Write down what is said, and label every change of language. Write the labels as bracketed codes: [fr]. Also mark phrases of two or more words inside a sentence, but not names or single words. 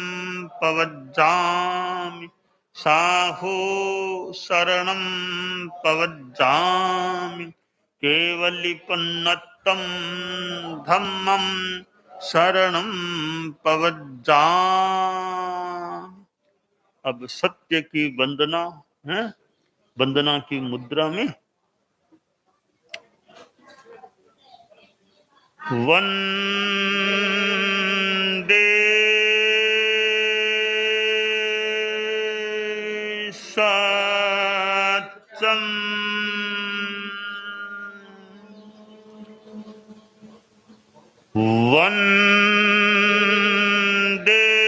[pra] पवज्जामि साहो शरणं पवज्जामि केवलिपन्नतं धम्मं शरणं पवज्जामि। [hi] अब सत्य की वंदना है, वंदना की मुद्रा में वंदे सत्यम वंदे